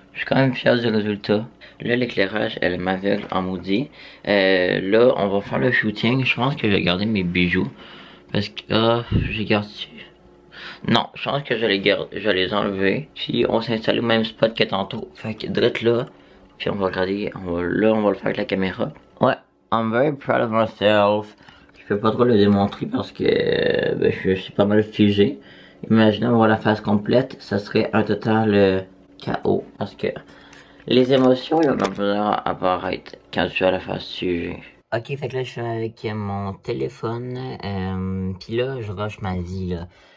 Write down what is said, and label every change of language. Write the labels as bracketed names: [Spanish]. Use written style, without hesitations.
[French] Je suis quand même fier du résultat. Là, l'éclairage, elle m'aveugle en maudit. Là, on va faire le shooting. Je pense que je vais garder mes bijoux parce que j'ai gardé. Non, je pense que je vais les enlever. Puis on s'installe au même spot que tantôt. Fait que direct là. Puis on va regarder. On va le faire avec la caméra. [English] Ouais, I'm very proud of myself. [French] Je peux pas trop le démontrer parce que je suis pas mal figé. Imaginez avoir la face complète, ça serait un total chaos. Parce que les émotions, ils vont pas apparaître quand je suis à la face figée. Ok, fait que là je suis avec mon téléphone. Puis là je rush ma vie là.